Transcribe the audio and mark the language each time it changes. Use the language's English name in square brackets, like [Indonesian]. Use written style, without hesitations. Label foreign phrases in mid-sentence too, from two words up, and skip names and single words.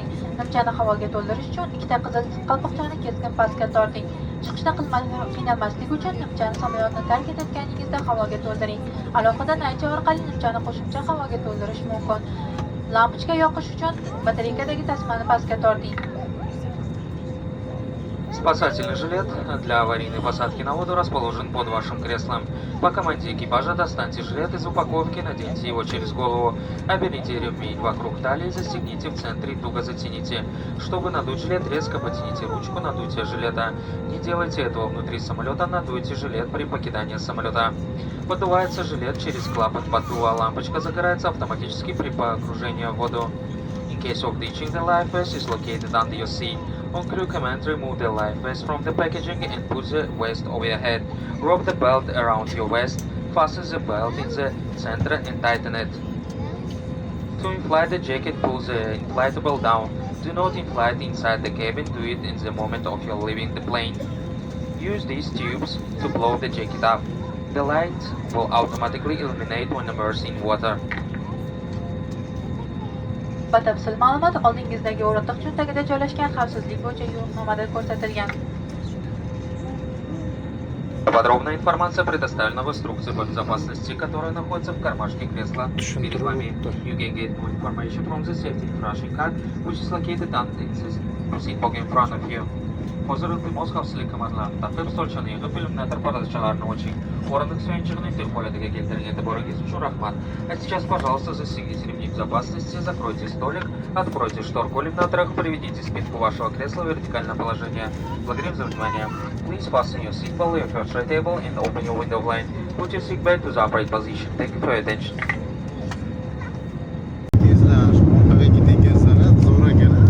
[Uzbek] Nimchani havoga to'ldirish uchun ikkita qizil qalpoqchani keskin pastga torting. Chiqishda qiynalmaslik uchun nimchani samolyotni tark etayotganingizda havoga to'ldiring. Alohida naycha orqali nimchani qo'shimcha havoga to'ldirish mumkin. Lampochka yoqish uchun batareykadagi tasmani pastga torting. [Russian] Спасательный жилет для аварийной посадки на воду расположен под вашим креслом. По команде экипажа достаньте жилет из упаковки, наденьте его через голову, оберните ремень вокруг талии, застегните в центре и туго затяните. Чтобы надуть жилет, резко потяните ручку надутия жилета. Не делайте этого внутри самолета, надуйте жилет при покидании самолета. Поддувается жилет через клапан поддува, лампочка загорается автоматически при погружении в воду. [English] In case of ditching, the life vest is located under your seat. On crew command, remove the life vest from the packaging and put the vest over your head. Rope the belt around your vest, fasten the belt in the center and tighten it. To inflate the jacket, pull the inflatable down. Do not inflate inside the cabin, do it in the moment of your leaving the plane. Use these tubes to blow the jacket up. The light will automatically illuminate when immersed in water. [Uzbek] Batafsil ma'lumot oldingizdagi o'rindiq cho'ntagida joylashgan xavfsizlik bo'yicha yo'riqnomada ko'rsatilgan. [Russian] Подробная информация предоставлена в инструкции по безопасности, которая находится в кармашке кресла перед вами. [English] You can get more information from the safety information card, which is located under the seat pocket in front of you. [Uzbek] Hozir iltimos xavfsizlik kamarlarini taqib, stolchani yig'ib, illyuminator portalachalarni o'ching. O'rindiq suyanchig'ini til holatiga keltiring. E'tiboringiz uchun rahmat. [Russian] А сейчас, пожалуйста, застегните ремни безопасности, закройте столик, откройте шторку иллюминатора, приведите спинку вашего кресла в вертикальное положение. Благодарим за внимание. [English] Please fasten your seatbelt, your tray table, and open your window blind. Put your seat belt to the upright position. Thank you for your attention. [Uzbek] Tezlash, orqaga ketayotgansan, zo'r ekan.